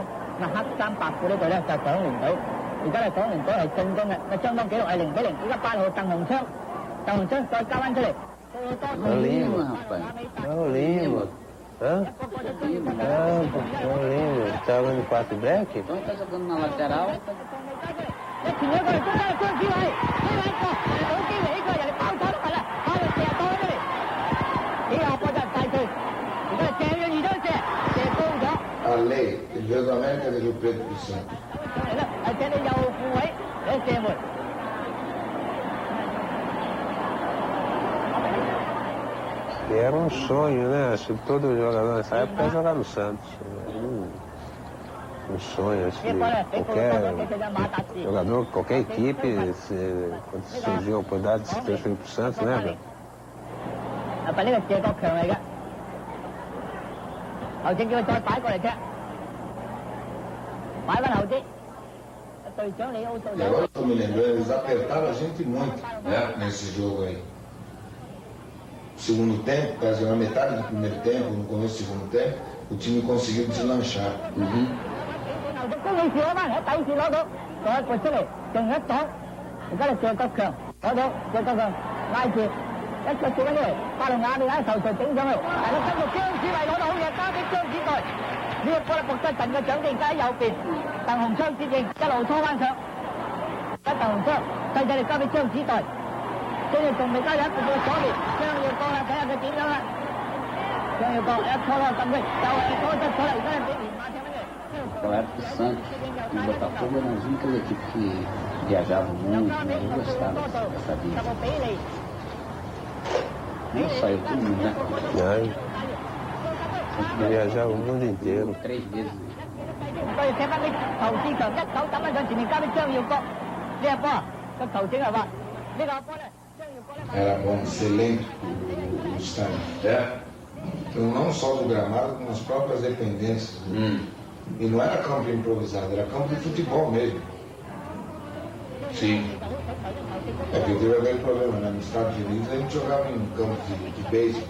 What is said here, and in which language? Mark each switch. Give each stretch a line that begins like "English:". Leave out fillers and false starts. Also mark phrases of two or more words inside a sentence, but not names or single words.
Cantonese: 咁黑衫白褲呢隊咧就係港聯隊。而家咧港聯隊係進攻嘅，咁雙方紀錄係0-0。而家8號鄧鴻昌再交翻出嚟。
Portuguese: É o Lima, rapaz. É o Lima. Hã? É o Lima. Tá jogando 4 black? Então tá jogando na lateral.
Cantonese: 一傳咗過嚟，中間張子偉，呢個冇機會，呢個人哋包錯都係啦，包到射多出嚟。呢個波就係快脆，而家係射咗2張射高咗。
Portuguese: A lei, ele veio do América de Rio Preto do Santos.
Cantonese: 係啦，係射你右副位，你射門。
Portuguese: E era um sonho, né? Acho que todo jogador nessa época ia jogar no Santos. Um sonho, acho que qualquer jogador, qualquer equipe, quando surgiu a oportunidade de se transferir para o Santos, lembra?
Cantonese: 呢個謝國強嚟嘅，後正叫佢再擺過嚟踢，擺翻後啲。隊長李奧數。
Portuguese: E agora eu estou me lembrando, eles apertaram a gente muito, né, nesse jogo aí. Segundo tempo, quase na metade do primeiro tempo, no começo do segundo tempo, o time conseguiu deslanchar.
Cantonese: 高美士攞翻，喺底線攞到，再撥出嚟，仲一擋，而家就謝國強攞到，謝國強拉住，一腳射翻出嚟，巴龍亞利喺頭槌頂上去，係啦，跟住張子偉攞到好嘢，交俾張子代，呢個波咧博得陣嘅獎定喺右邊，鄧鴻昌接應，一路拖翻上，喺鄧鴻昌細細力交俾張子代，跟住仲未交入一步到左邊，張耀國啦，睇下佢點樣啦，張耀國一拖落禁區，又係拖出咗嚟，而家係俾連馬踢翻嚟。
Portuguese: Naquela época o Santos e o Botafogo eram as únicas equipes que viajavam muito, né? Eu gostava dessa vida. Não saiu todo mundo, né? Não. Viajava o mundo inteiro. 3 vezes.
Cantonese: 佢哋踢翻啲投志強一手抌喺上前面，交俾張耀國呢個波個球證係話呢個波咧，張耀國咧。
Portuguese: Era bom, excelente o estádio. Então, não só do gramado, como as próprias dependências. E não era campo improvisado, era campo de futebol mesmo. Sim. É que teve aquele problema, né? Nos Estados Unidos a gente jogava em campo de beisebol.